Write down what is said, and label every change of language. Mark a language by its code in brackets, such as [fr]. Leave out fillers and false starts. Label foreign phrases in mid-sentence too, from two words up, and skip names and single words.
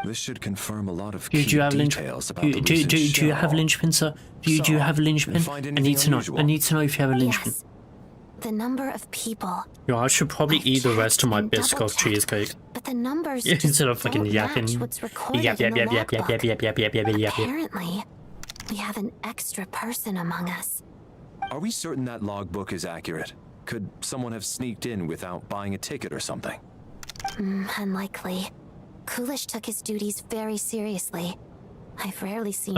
[en] This should confirm a lot of Do key you have details about the do recent you have a show. linchpin, sir? Do you have a linchpin? find I anything need to know. unusual? I need to know if you have a linchpin. Yes. The number of people. Yo, I should probably I've eat the rest of my checked and biscoff double-checked, cheesecake. But the numbers Yeah, just instead of fucking don't yapping. match what's recorded Yap, in yap, the yap, yap, yap, logbook. yap, yap, yap, yap, yap, yap, yap. Apparently, we have an extra person among us. Are we certain that logbook is accurate? Could someone have sneaked in without buying a ticket or something? Unlikely. Coolish took his duties very seriously. I've rarely seen